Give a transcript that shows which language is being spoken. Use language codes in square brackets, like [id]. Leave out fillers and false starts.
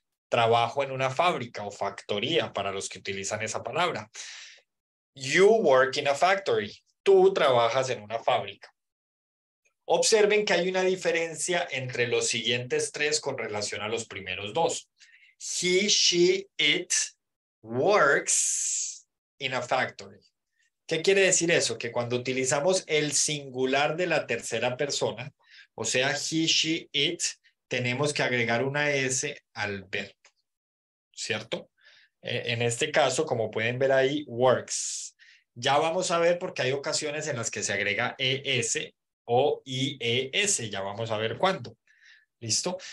[es] Trabajo en una fábrica o factoría para los que utilizan esa palabra. [en] You work in a factory. [es] Tú trabajas en una fábrica. Observen que hay una diferencia entre los siguientes tres con relación a los primeros dos. [en] He, she, it works in a factory. [es] ¿Qué quiere decir eso? Que cuando utilizamos el singular de la tercera persona, o sea, he, she, it, tenemos que agregar una S al verbo, ¿cierto? En este caso, como pueden ver ahí, works. Ya vamos a ver porque hay ocasiones en las que se agrega ES o IES, ya vamos a ver cuándo. ¿Listo?